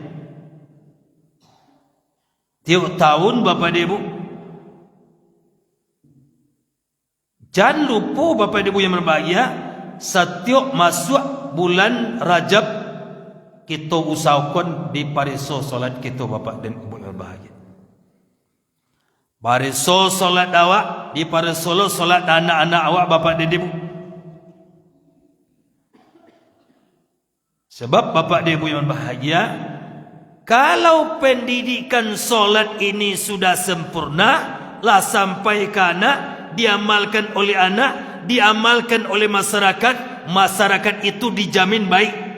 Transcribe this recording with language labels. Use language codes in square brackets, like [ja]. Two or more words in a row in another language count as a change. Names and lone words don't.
[id] Tiap tahun bapak ibu. Jangan lupa bapak ibu yang berbahagia, setiap masuk bulan Rajab kita usahakan di pariso solat kita bapak dan ibu yang berbahagia. [min] Pariso solat awak, di pariso solat anak-anak awak bapak dan ibu. [id] Sebab bapak dan ibu yang berbahagia, kalau pendidikan solat ini sudah sempurna, lah sampai ke anak, diamalkan oleh anak, diamalkan oleh masyarakat, masyarakat itu dijamin baik.